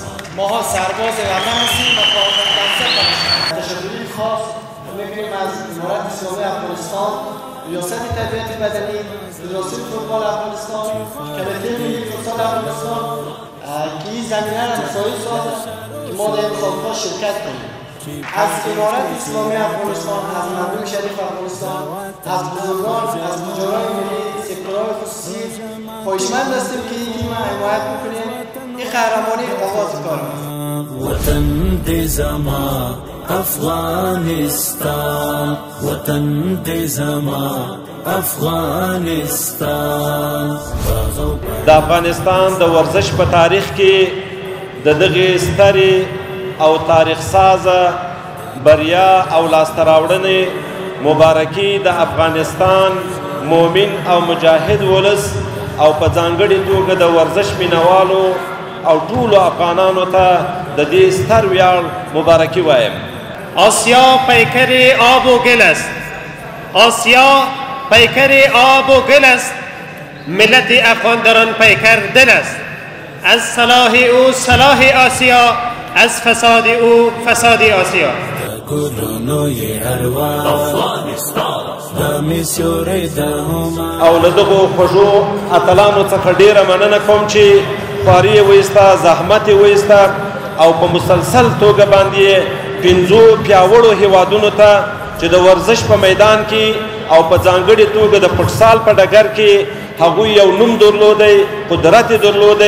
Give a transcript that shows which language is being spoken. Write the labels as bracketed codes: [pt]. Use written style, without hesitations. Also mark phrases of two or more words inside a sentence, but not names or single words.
[fa] ماها سرباز وطن هستیم و کارمند منصب تشکری خاص می‌کنیم از امارت اسلامی افغانستان، ریاست تربیت بدنی، فدراسیون فوتبال افغانستان، کمیته ملی فوتسال افغانستان که این زمینه را مساعد سازد که ما در این مسابقات شرکت کنیم. از امارت اسلامی افغانستان، از مردم شریف افغانستان، از بزرگان، از تجاران ملی، سکتورهای خصوصی خواهشمند هستیم که این تیم حمایت بکنیم. این قهرمانی آغاز کار است. [ps] وطن دی زما افغانستان وطن دی زما افغانستان. د افغانستان د ورزش په تاریخ کې د دغه سترې او تاریخ سازه بریا او لاسته راوړنې مبارکي د افغانستان مومن او مجاهد ولس او په ځانګړې توګه د ورزش مینوالو او ټولو افغانانو ته د دې ستر ویاړ مبارکي وایم. [fa] آسیا پیکر آب و گل است. آسیا پیکر آب و گل است. ملت افغان در آن پیکر دل است. از صلاح او صلاح آسیا، از فساد او فساد آسیا. [ps] او له دغو خوږو اتلانو څخه ډیره مننه کوم چې خواري یې وایسته، زحمت یې وایسته او په مسلسل توګه باندې 5 پیاوړو هیوادونو ته چې د ورزش په میدان کې او په ځانګړې توګه د فوټسال په ډګر کې هغوی یو نوم درلودی، قدرت یې درلودی.